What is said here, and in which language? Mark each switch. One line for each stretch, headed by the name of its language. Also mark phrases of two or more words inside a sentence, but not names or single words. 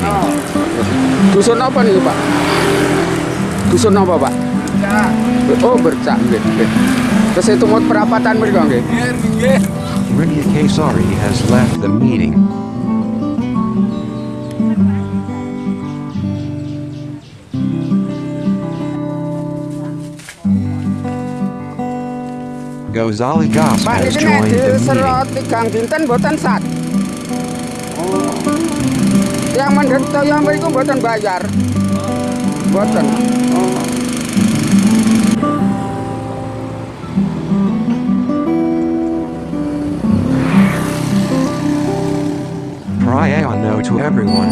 Indonesian: Dusun apa nih Pak? Dusun apa Pak?
Javanese: Oh bercak nggih. Terus itu mau perapatan mriko nggih.
English: Ringy Kesari has left the meeting. Gozali Gas
Javanese: Pak
English: has
Javanese: niki nek
English: joined the meeting.
Javanese: diserot 3 dinten mboten sat. Oh. Yang mendhet toya mriku mboten bayar. Mboten. Oh.
English: Prayano to everyone.